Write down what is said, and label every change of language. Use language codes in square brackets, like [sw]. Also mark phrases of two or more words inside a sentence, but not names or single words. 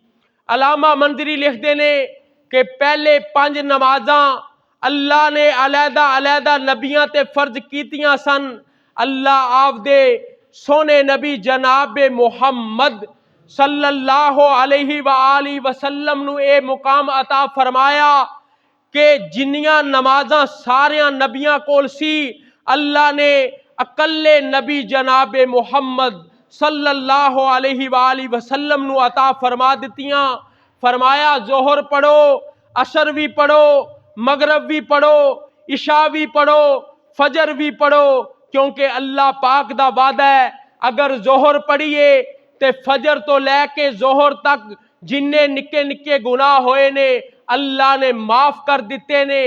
[pa] ਅੱਲਾਮਾ ਮੰਜ਼ਰੀ ਲਿਖਦੇ ਨੇ ਕਿ ਪਹਿਲੇ 5 ਨਮਾਜ਼ਾਂ ਅੱਲਾਹ ਨੇ ਅਲਹਿਦਾ ਅਲਹਿਦਾ ਨਬੀਆਂ ਤੇ ਫ਼ਰਜ਼ ਕੀਤੀਆਂ ਸਨ। ਅੱਲਾਹ ਆਪਦੇ ਸੋਹਣੇ ਨਬੀ ਜਨਾਬੇ ਮੁਹੰਮਦ [ar] صلى الله عليه وآله وسلم [pa] ਨੂੰ ਏ ਮੁਕਾਮ ਅਤਾ ਫ਼ਰਮਾਇਆ ਕਿ ਜਿੰਨੀਆਂ ਨਮਾਜ਼ਾਂ ਸਾਰੀਆਂ ਨਬੀਆਂ ਕੋਲ ਸੀ, ਅੱਲਾਹ ਨੇ ਇਕੱਲੇ ਨਬੀ ਜਨਾਬੇ ਮੁਹੰਮਦ [ar] صلى الله عليه وآله وسلم [pa] ਨੂੰ ਅਤਾ ਫ਼ਰਮਾ ਦਿੱਤੀਆਂ। ਫ਼ਰਮਾਇਆ ਜ਼ੋਹਰ ਪੜ੍ਹੋ, ਅਸਰ ਵੀ ਪੜ੍ਹੋ, ਮਗ਼ਰਿਬ ਵੀ ਪੜ੍ਹੋ, ਇਸ਼ਾ ਵੀ ਪੜ੍ਹੋ, ਫ਼ਜਰ ਵੀ ਪੜ੍ਹੋ, ਕਿਉਂਕਿ ਅੱਲਾਹ ਪਾਕ ਦਾ ਵਾਅਦਾ ਹੈ ਅਗਰ ਜ਼ੋਹਰ ਪੜ੍ਹੀਏ ਤੇ ਫ਼ਜਰ ਤੋਂ ਲੈ ਕੇ ਜ਼ੋਹਰ ਤੱਕ ਜਿੰਨੇ ਨਿੱਕੇ ਨਿੱਕੇ ਗੁਨਾਹ ਹੋਏ ਨੇ ਅੱਲਾਹ ਨੇ ਮਾਫ਼ ਕਰ ਦਿੱਤੇ ਨੇ।